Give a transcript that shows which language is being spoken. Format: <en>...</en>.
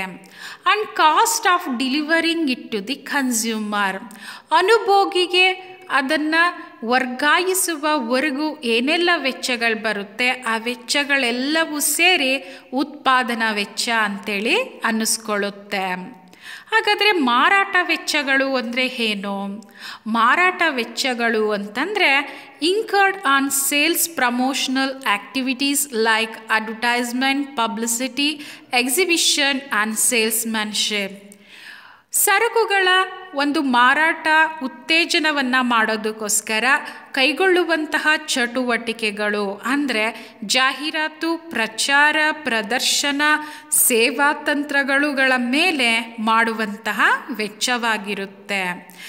<en>and cost of delivering it to the consumer,</en> <kn>ಅನುಭೋಗಿಗೆ ಅದನ್ನು ವರ್ಗಾಯಿಸುವವರೆಗೂ ಏನೆಲ್ಲ ವೆಚ್ಚಗಳು ಬರುತ್ತೆ ಆ ವೆಚ್ಚಗಳೆಲ್ಲವೂ ಸೇರಿ ಉತ್ಪಾದನಾ ವೆಚ್ಚ ಅಂತೇಳಿ ಅನ್ನಿಸ್ಕೊಳ್ಳುತ್ತೆ. ಹಾಗಾದರೆ ಮಾರಾಟ ವೆಚ್ಚಗಳು ಅಂದರೆ ಏನು? ಮಾರಾಟ ವೆಚ್ಚಗಳು ಅಂತಂದರೆ</kn> <en>incurred on sales promotional activities like advertisement, publicity, exhibition and salesmanship.</en> <kn>ಸರಕುಗಳ ಒಂದು ಮಾರಾಟ ಉತ್ತೇಜನವನ್ನು ಮಾಡೋದಕ್ಕೋಸ್ಕರ ಕೈಗೊಳ್ಳುವಂತಹ ಚಟುವಟಿಕೆಗಳು ಅಂದರೆ ಜಾಹೀರಾತು, ಪ್ರಚಾರ, ಪ್ರದರ್ಶನ, ಸೇವಾ ತಂತ್ರಗಳುಗಳ ಮೇಲೆ ಮಾಡುವಂತಹ ವೆಚ್ಚವಾಗಿರುತ್ತೆ.</kn>